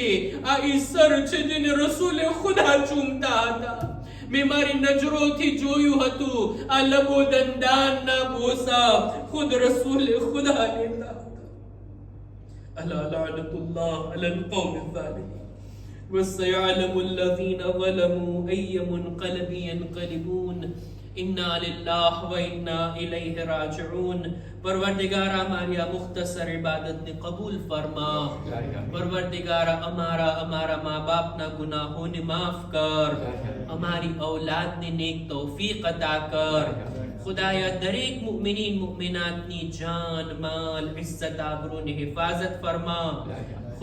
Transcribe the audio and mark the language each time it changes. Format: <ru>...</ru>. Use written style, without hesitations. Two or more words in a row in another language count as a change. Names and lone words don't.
<gu>આ ઈસર છે જેને રસૂલે ખુદા ચૂમતા હતા. મેં મારી નજરોથી જોયું હતું, આ લબો દંદાનના બોસા ખુદ રસૂલે ખુદા લેતા હતા.</gu> <ar>ألا لعنة الله على القوم الظالمين وَسَيَعْلَمُ الَّذِينَ ظَلَمُوا أَيَّ مُنْقَلَبٍ يَنْقَلِبُونَ إِنَّا لِلَّهِ وَإِنَّا إِلَيْهِ رَاجِعُونَ.</ar> <gu>પરવરદિગારા મારી આ મુખ્તસર ઇબાદતને કબૂલ ફરમા. પરવરદિગારા અમારા મા બાપના ગુનાહોને માફ કર. અમારી ઔલાદને નેક તૌફીક અતા કર. ખુદાયા દરેક મુમિનીન મુમિનાતની જાન, માલ, ઇઝ્ઝત, આબરૂની હિફાજત ફરમા.</gu>